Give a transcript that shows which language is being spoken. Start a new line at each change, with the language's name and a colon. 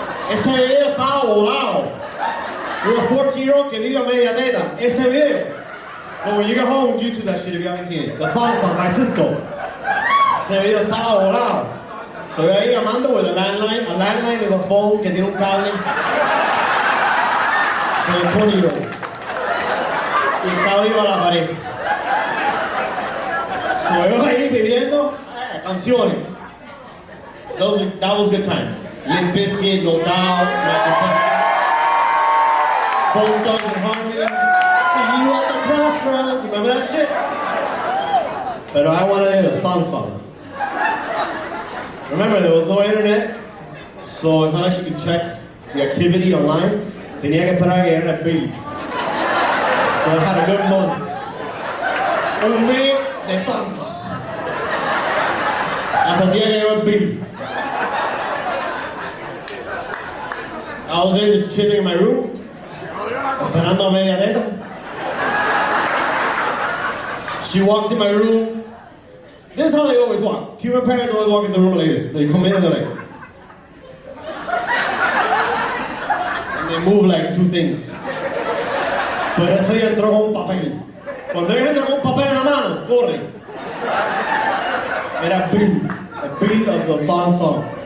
Spanish: Ese video estaba volado.
English: You're a 14-year-old
Spanish: que vive a media teta.
English: Ese video. But when you get home, YouTube that shit if you haven't seen it. The thong song by Cisco.
Spanish: Ese video estaba volado.
English: So
Spanish: yo ahí llamando
English: with a landline. A landline is a phone
Spanish: que tiene un cable.
English: For a 20-year-old.
Spanish: Y el cable iba a la pared. So yo ahí pidiendo canciones.
English: That was good times. Limp Bizkit, No Doubt, Bone Thugs and Harmony. See you at the crossroads. Remember that shit? But I wanted to hear the thong song. Remember, there was no internet, so it's not like you could check the activity online.
Spanish: Tenía que esperar que era el bill.
English: So I had a good month.
Spanish: Un mes de thong song. Hasta el día que llegó el bill.
English: I was there just chilling in my room,
Spanish: esperando a media neta.
English: She walked in my room. This is how they always walk. Cuban parents always walk in the room like this. They come in and they're like, and they move like two things.
Spanish: Pero ese día entró con un papel. Cuando ella entra con un papel en la mano, corre.
English: Era a bill of the thong song.